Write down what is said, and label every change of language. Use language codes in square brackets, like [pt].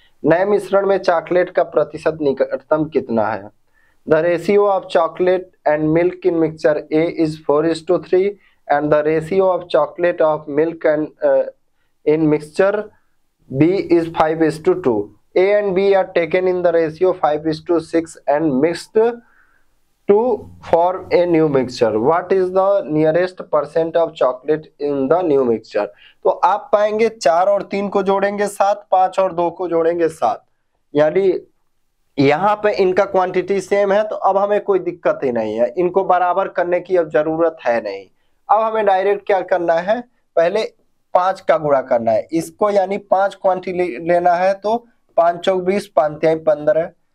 [hi] नए मिश्रण में चॉकलेट का प्रतिशत निकटतम कितना है? [en] The ratio of chocolate and milk in mixture A is 4:3 and the ratio of chocolate of milk and in mixture B is 5:2. A and B are taken in the ratio 5:6 and mixed to form a new mixture. What is the nearest percent of chocolate in the new mixture? [hi] तो आप पाएंगे 4 और 3 को जोड़ेंगे 7, 5 और 2 को जोड़ेंगे 7, यानी यहाँ पे इनका क्वांटिटी सेम है। तो अब हमें कोई दिक्कत ही नहीं है, इनको बराबर करने की अब जरूरत है नहीं। अब हमें डायरेक्ट क्या करना है, पहले 5 का गुणा करना है इसको, यानी 5 क्वांटिटी लेना है तो 5 चौक 20, 5 तिहाई 15।